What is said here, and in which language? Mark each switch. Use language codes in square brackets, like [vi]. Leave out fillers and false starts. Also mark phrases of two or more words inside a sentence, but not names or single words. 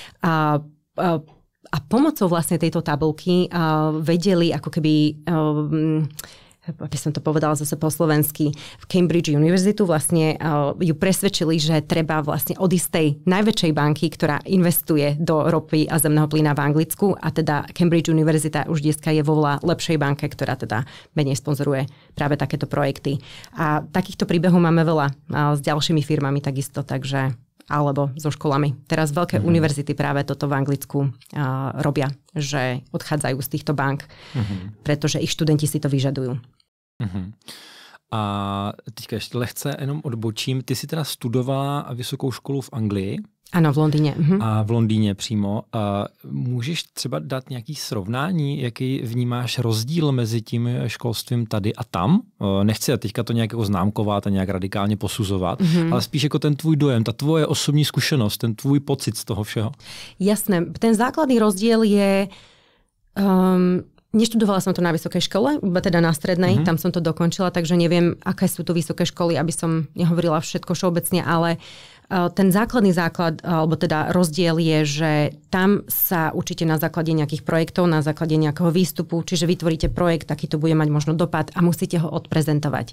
[sk] a pomocou vlastne tejto tabuľky vedeli ako keby, aby som to povedala zase po slovensky, v Cambridge University vlastne ju presvedčili, že treba vlastne odísť tej najväčšej banky, ktorá investuje do ropy a zemného plyna v Anglicku, a teda Cambridge University už dneska je vo veľa lepšej banke, ktorá teda menej sponzoruje práve takéto projekty. A takýchto príbehov máme veľa s ďalšími firmami takisto, takže alebo so školami. Teraz veľké univerzity práve toto v Anglicku robia, že odchádzajú z týchto bank, pretože ich študenti si to vyžadujú. [cs] A teďka ještě lehce jenom odbočím. Ty jsi teda studovala vysokou školu v Anglii. Ano, v Londýně. A v Londýně přímo. A můžeš třeba dát nějaký srovnání, jaký vnímáš rozdíl mezi tím školstvím tady a tam? Nechci teďka to nějak jako známkovat a nějak radikálně posuzovat, ale spíš jako ten tvůj dojem, ta tvoje osobní zkušenost, ten tvůj pocit z toho všeho. [sk] Jasné. Ten základný rozdiel je... Neštudovala som to na vysokej škole, iba teda na strednej, tam som to dokončila, takže neviem, aké sú tu vysoké školy, aby som nehovorila všetko všeobecne, ale ten základný základ, alebo teda rozdiel je, že tam sa učíte na základe nejakých projektov, na základe nejakého výstupu, čiže vytvoríte projekt, taký to bude mať možno dopad a musíte ho odprezentovať.